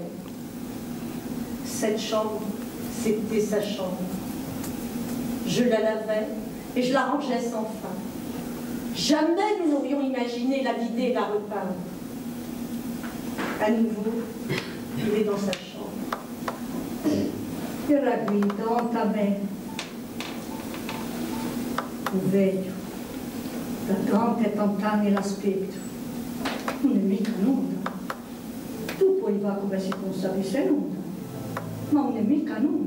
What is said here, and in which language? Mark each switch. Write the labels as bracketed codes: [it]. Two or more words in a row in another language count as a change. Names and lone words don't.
[fr] Cette chambre, c'était sa chambre. Je la lavais et je la rangeais sans fin. Jamais nous n'aurions imaginé la vider et la repeindre. À nouveau, il est dans sa chambre. [it] Era qui davanti a me, un vecchio, da tanti anni l'aspetto. Non è mica nulla. Tu puoi fare come se non sapesse nulla, ma non è mica nulla.